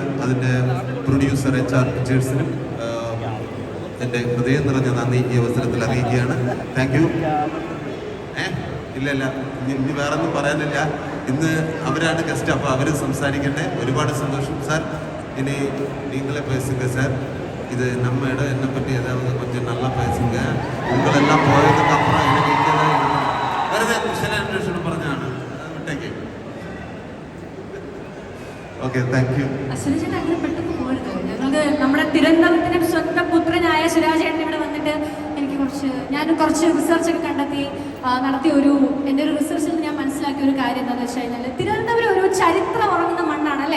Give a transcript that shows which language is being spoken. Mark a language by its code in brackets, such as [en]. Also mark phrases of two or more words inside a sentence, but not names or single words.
[ml] അതിൻ്റെ പ്രൊഡ്യൂസർ HR പിക്ചേഴ്സിനും എൻ്റെ ഹൃദയം നിറഞ്ഞ നന്ദി ഈ അവസരത്തിൽ അറിയിക്കുകയാണ്. [en] thank you. [ml] ഇല്ല ഇനി വേറെ ഒന്നും പറയാനില്ല. ഇന്ന് അവരാണ് ഗസ്റ്റ്, അപ്പോൾ അവർ സംസാരിക്കട്ടെ. ഒരുപാട് സന്തോഷം സാർ. ഇനി [ta] நீங்களே பேசுங்க சார். இது நம்ம இடம், என்னை பற்றி ஏதாவது கொஞ்சம் நல்லா பேசுங்க. உங்களெல்லாம் போயதுக்கு அப்புறம் எனக்கு இங்கே தான் இருக்கணும். [ml] വെറുതെ കുശലാന്വേഷണം പറഞ്ഞാണ്. വിട്ടേക്ക്. [en] okay, thank you. [ml] സുരാജേട്ടൻ അങ്ങനെ പെട്ടെന്ന് പോകരുത്. ഞങ്ങൾക്ക് നമ്മുടെ തിരുവനന്തപുരത്തിന്റെ സ്വന്തം പുത്രനായ സുരാജേട്ടൻ ഇവിടെ വന്നിട്ട് ഞാൻ കുറച്ച് റിസർച്ചൊക്കെ കണ്ടെത്തി നടത്തിയ എൻ്റെ ഒരു റിസർച്ചിൽ ഞാൻ മനസ്സിലാക്കിയ ഒരു കാര്യം എന്താണെന്ന് വെച്ച് കഴിഞ്ഞാൽ, തിരുവനന്തപുരം ഒരു ചരിത്രം ഉറങ്ങുന്ന മണ്ണാണ് അല്ലേ?